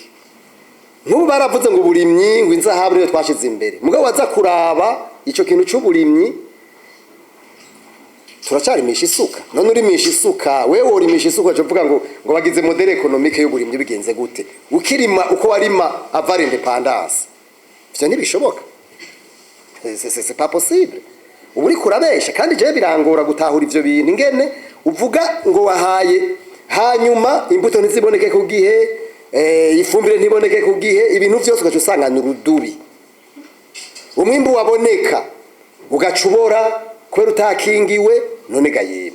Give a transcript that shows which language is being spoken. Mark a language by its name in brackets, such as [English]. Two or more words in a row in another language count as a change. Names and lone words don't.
[Rundi] Nk'ubu baravuze ngo burimyi ngo inzahabu niyo twashize imbere. Mugabo waza kuraba ico kintu cy'uburimyi turacarimisha isuka. None urimisha isuka, wewe urimisha isuka cyo vuga ngo bagize [French] modele economique [Rundi] y'uburimyi bigenze gute? Ukirima uko warima [French] avant independance. [Rundi] Ivyo ntibishoboka. [French] C'est pas possible. [Rundi] Uburi kurabesha kandi je birangora gutahura ivyo bintu ngene uvuga ngo wahaye hanyuma imbuto ntiziboneke ku gihe, ifumbire ntiboneke ku gihe, ibintu byose ugacusangana urudubi. Umwimbu waboneka ugacubora kwera utakingiwe, none gayema.